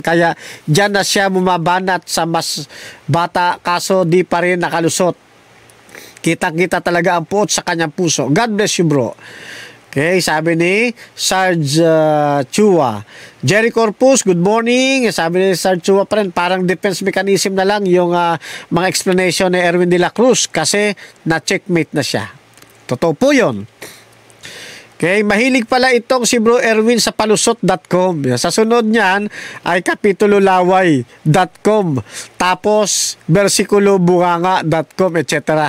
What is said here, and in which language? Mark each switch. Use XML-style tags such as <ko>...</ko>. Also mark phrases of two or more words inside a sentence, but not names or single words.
<tl>Kaya dyan na siya bumabanat sa mas bata, kaso di pa rin nakalusot. Kitang-kita talaga ang puot sa kanyang puso.</tl> <en>God bless you, bro.</en> <tl>Okay, sabi ni</tl> <en>Sarge Chua. Jerry Corpus, good morning. Sabi ni Sarge Chua pa rin, parang defense mechanism na lang yung mga explanation ni Erwin de la Cruz kasi na-checkmate na siya.</en> <tl>Totoo po yun. Okay, mahilig pala itong si Bro Erwin sa palusot.com. Sa sunod niyan ay kapitulolaway.com. Tapos versikulo bunganga.com, etc.</tl>